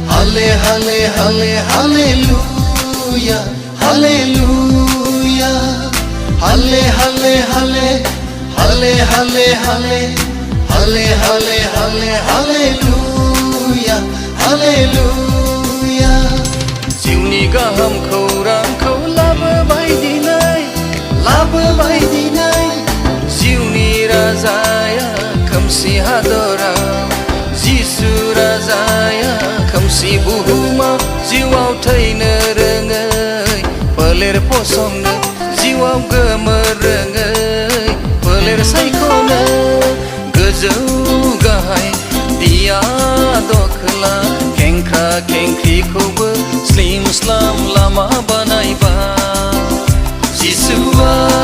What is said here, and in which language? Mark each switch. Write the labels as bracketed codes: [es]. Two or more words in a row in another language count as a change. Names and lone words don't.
[en] Halle, halle, halle, hallelujah, hallelujah. Halle, halle, halle, halle, halle, halle, halle, halle, halle, hallelujah, hallelujah. [brx] Jiwni gaham khौरांखौ लाबोबाय दिनै जिउनि राजाया खोमसि हादराव जिसु राजाया खोमसि बुहुमाव जिउआव थैनो रोङै फोलेर फसंनो जिउआव गोमोर रोङै फोलेर सायख'नो गोजौ गाहाय दिया दखला खेंख्रा खेंख्रिखौबो स्लिम स्लाम लामा बानायबाय जिसुआ